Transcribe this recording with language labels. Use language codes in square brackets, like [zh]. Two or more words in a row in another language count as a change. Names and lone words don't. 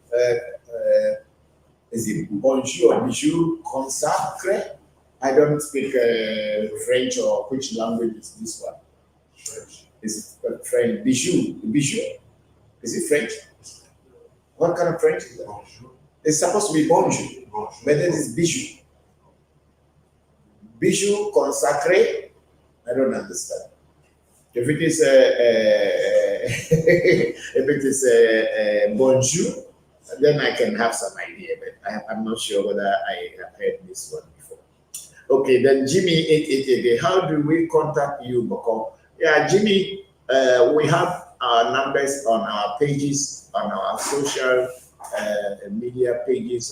[en] Is it bonjour or [fr] bonjour consacre? [en] I don't speak French, or which language is this one? French. Is it French? Bijou. Bijou. Is it French? What kind of French is that? Bonjour. It's supposed to be bonjour, but then it's bijou. [fr] Bijou consacré. [en] I don't understand. If it is bonjour, then I can have some idea, but I'm not sure whether I have heard this one before. Okay, then Jimmy 888. How do we contact you, Bokor? Yeah, Jimmy, we have our numbers on our pages, on our social media pages.